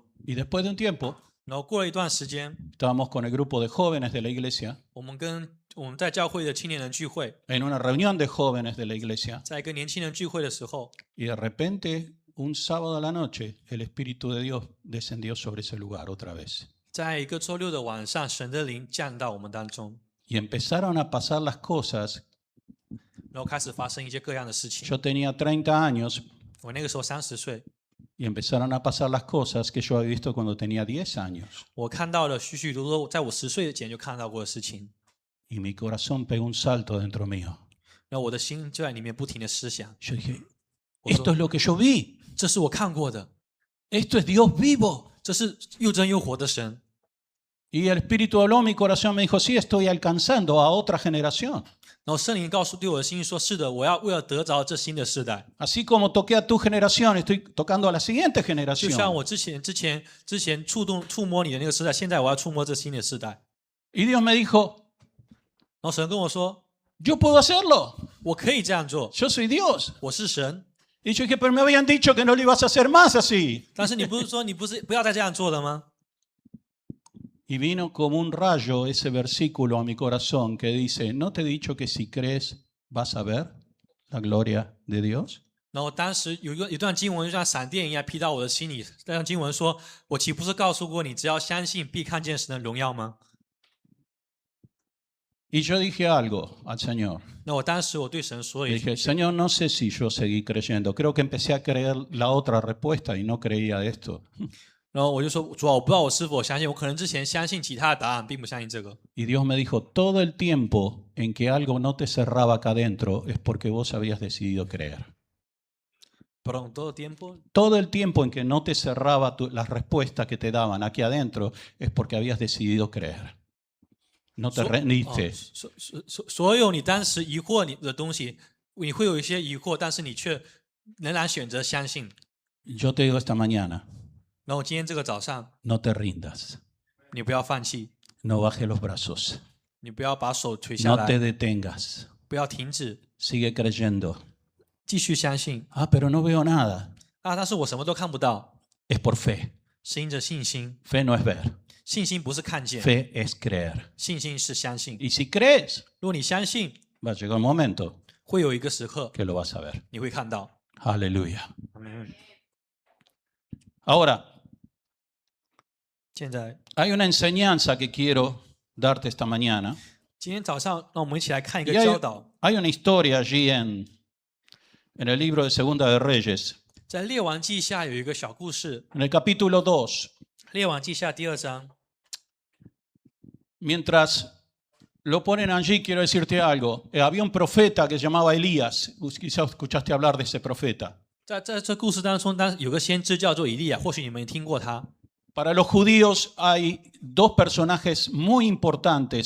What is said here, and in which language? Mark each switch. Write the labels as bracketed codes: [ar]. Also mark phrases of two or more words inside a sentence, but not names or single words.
[es] Y después de un tiempo, [zh] 然后过了一段时间， [es] estábamos con el grupo de jóvenes de la iglesia, [zh] 我们在教会的青年人聚会， [es] en una reunión de jóvenes de la iglesia, [zh] 在一个年轻人聚会的时候， [es] y de repente, un sábado a la noche, el Espíritu de Dios descendió sobre ese lugar otra vez. [zh] 在一个周六的晚上，神的灵降到我们当中， [es] Y empezaron a pasar las cosas. [zh] 然后开始发生一些各样的事情。 [es] Yo tenía 30 años [zh] 我那个时候30岁， [es] y empezaron a pasar las cosas que yo había visto cuando tenía 10 años. [zh] 我看到了许许多多在我10岁前就看到过的事情， [es] Y mi corazón pegó un salto dentro mío. [zh] 然后我的心就在里面不停的思想， [es] Yo dije, [zh] 我 [es] esto [zh] 说 [es] es lo que yo vi. [zh] 这是我看过的， [es] Esto es Dios vivo. [zh] 这是又真又活的神。 [es] Y el Espíritu habló a mi corazón, me dijo, sí, estoy alcanzando a otra generación. [zh] 然后圣灵对我的心说：“是的，我要为了得着这新的世代， [es] Así como toqué a tu generación, estoy tocando a la siguiente [zh] 就像 [es] generación. [zh] 我之前触摸你的那个世代，现在我要触摸这新的世代。 [es] Y Dios me dijo, ” [zh] 然后神跟我说 [es] yo puedo hacerlo. [zh] 我可以这样做， [es] Yo soy Dios. [zh] 我是神。 [es] Y yo dije, pero me habían dicho que no lo ibas a hacer más así. [zh] 但是你不是说不要再这样做了吗？ [es] Y vino como un rayo ese versículo a mi corazón que dice, ¿no te he dicho que si crees vas a ver la gloria de Dios? [zh] 然后当时有一段经文就像闪电一样劈到我的心里，那段经文说：“我岂不是告诉过你，只要相信，必看见神的荣耀吗 [es] Y yo dije algo al Señor. ？” [zh] 那我当时我对神说了 [es] Le [zh] 一句 [es] dije, Señor, no sé si yo seguí creyendo. Creo que empecé a creer la otra respuesta y no creía esto.：“ [zh] 然后我就说，主啊，我不知道我是否相信，我可能之前相信其他的答案，并不相信这个。 [es] Y Dios me dijo, todo el tiempo en que algo no te cerraba acá adentro es porque vos habías decidido creer. Perdón, todo tiempo. Todo el tiempo en que no te cerraba las respuestas que te daban aquí adentro es porque habías decidido creer. No te rendiste. [zh] 所有你当时疑惑你的东西，你会有一些疑惑，但是你却仍然选择相信。 [es] Yo te digo esta mañana, [zh] 然后今天这个早上， [es] no te rindas, [zh] 你不要放弃， [es] no bajes los brazos, [zh] 你不要把手垂下 [es] no [zh] 来， [es] te detengas, [zh] 不要停止， [es] sigue creyendo. [zh] 继续相信。 [es] Ah, pero no veo nada. [zh] 但是我什么都看不到， [es] Es por fe. [zh] 是因着信心。 [es] Fe no es ver, [zh] 信心不是看见， [es] fe es creer. [zh] 信心是相信。 [es] Y si crees, [zh] 如果你相信， [es] va a llegar un momento [zh] 会有一个时刻 [es] que lo vas a ver. [zh] 你会看到。 [es] Aleluya. 嗯， Ahora, [zh] 现在 [es] hay una enseñanza que quiero darte esta mañana. [zh] 今天早上，让我们一起来看一个 [es] Y [zh] 教导。 [es] hay una historia allí en el libro de Segunda de Reyes, [zh] 在列王记下有一个小故事， [es] en el capítulo 2. [zh] 列王记下第2章。 [es] Mientras lo ponen allí, quiero decirte algo. Había un profeta que se llamaba Elías. Quizás escuchaste hablar de ese profeta. [zh] 在这故事当中，有个先知叫做以利亚，或许你们听过他。 [es] Para los judíos hay dos personajes muy importantes.